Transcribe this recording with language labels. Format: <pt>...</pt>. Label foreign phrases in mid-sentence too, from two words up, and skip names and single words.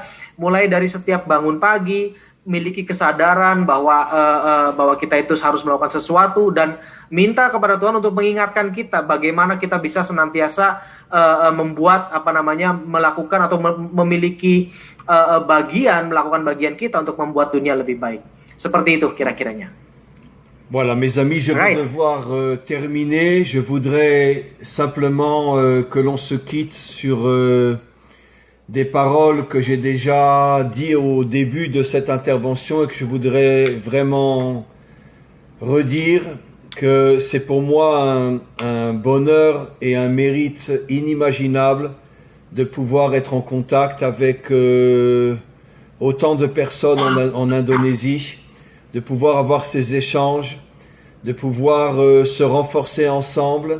<id>Mulai dari setiap bangun pagi, miliki kesadaran bahwa kita itu harus melakukan sesuatu, dan minta kepada Tuhan untuk mengingatkan kita bagaimana kita bisa senantiasa melakukan atau memiliki melakukan bagian kita untuk membuat dunia lebih baik. Seperti itu kira-kiranya.</id> <fr>Voilà, mes amis, je vais devoir terminer. Je voudrais simplement que l'on se quitte sur des paroles que j'ai déjà dit au début de cette intervention et que je voudrais vraiment redire, que c'est pour moi un bonheur et un mérite inimaginable de pouvoir être en contact avec autant de personnes en Indonésie, de pouvoir avoir ces échanges, de pouvoir se renforcer ensemble.</fr>